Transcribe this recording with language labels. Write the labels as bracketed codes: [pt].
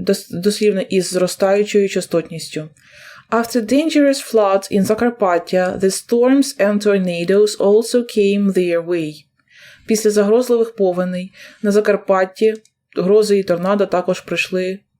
[uk] Дослівно із зростаючою частотністю. [en] After dangerous floods in Закарпаття, the storms and tornadoes also came their way. [uk] Після загрозливих повеней на Закарпатті грози і торнадо також прийшли.